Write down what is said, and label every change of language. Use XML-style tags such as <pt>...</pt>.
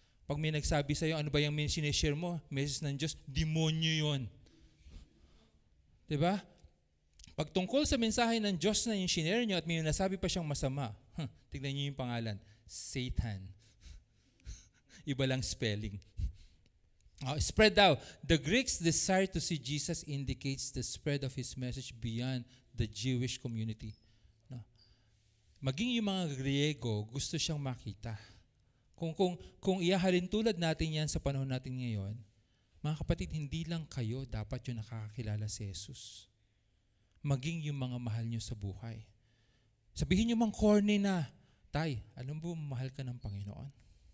<tl>Pag may nagsabi sa'yo, ano ba yung sinishare mo? Message ng Diyos, demonyo yun. Diba? Pagtungkol sa mensahe ng Diyos na yung shinare nyo at may nasabi pa siyang masama, tignan niyo yung pangalan, Satan. Iba lang spelling.</tl> <en>Spread out. The Greeks' desire to see Jesus indicates the spread of His message beyond the Jewish community.</en> <tl>No? Maging yung mga Griego, gusto siyang makita. Kung ihahalin tulad natin yan sa panahon natin ngayon, mga kapatid, hindi lang kayo dapat yung nakakakilala si Jesus. Maging yung mga mahal nyo sa buhay. Sabihin nyo mang corny na, Tay, alam mo mahal ka ng Panginoon?</tl>